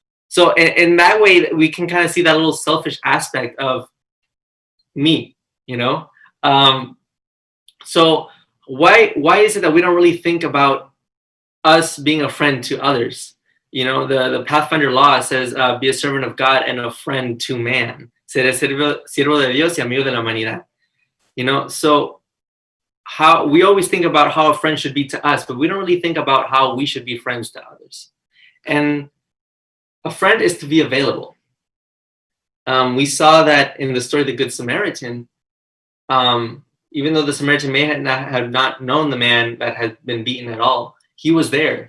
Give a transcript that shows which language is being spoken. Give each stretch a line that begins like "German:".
English: So in that way, we can kind of see that little selfish aspect of me, so why is it that we don't really think about us being a friend to others? The Pathfinder law says, be a servant of God and a friend to man.
Spanish: Seré siervo de Dios y amigo de la humanidad.
English: So how we always think about how a friend should be to us, but we don't really think about how we should be friends to others. And a friend is to be available. We saw that in the story of the Good Samaritan. Even though the Samaritan may have not known the man that had been beaten at all, he was there.